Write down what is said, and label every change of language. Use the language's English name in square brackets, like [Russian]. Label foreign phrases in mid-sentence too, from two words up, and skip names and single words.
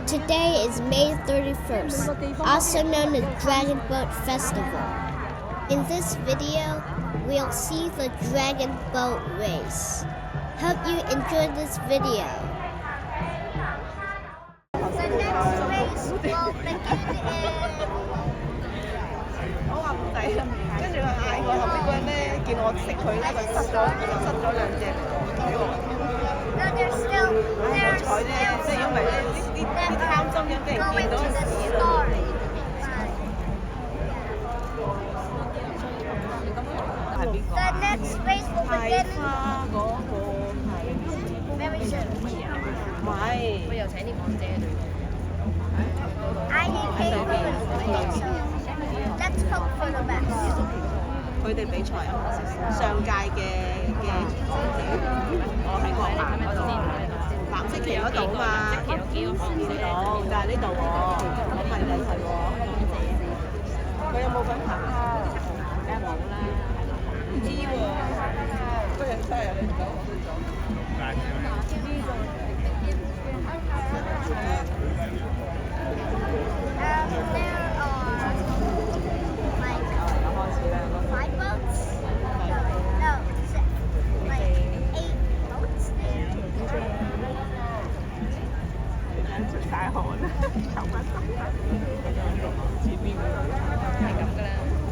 [English] Today is May 31st, also known as Dragon Boat Festival. In this video, we'll see the Dragon Boat Race. Hope you enjoyed this video. The next race will begin in... [Cantonese] 我話唔抵啊！跟住佢嗌我後邊嗰人咧，見我識佢咧，就塞咗兩隻俾我。 [English] No, they're still... [Cantonese] 好彩啫，即係因為咧啲貪心嘅俾人見到屎咯。係邊個？ [English] The next race will begin [Cantonese] 花嗰個係 [English] very soon. [Cantonese] 唔係？佢又請啲港姐對。 [English] I need cake, so let's hope for the best. [Cantonese] 佢哋比賽啊，上屆嘅港姐，我喺個藍色旗嗰度嘛，見到，但係呢度喎，咁咪就係喎。佢有冇份行啊？梗係冇啦，唔知喎，嗰日真係你唔講我都講。 [English] Five boats? No, six. Like 8 boats? [Cantonese] 出晒汗啦，頭髮濕晒。係咁㗎啦。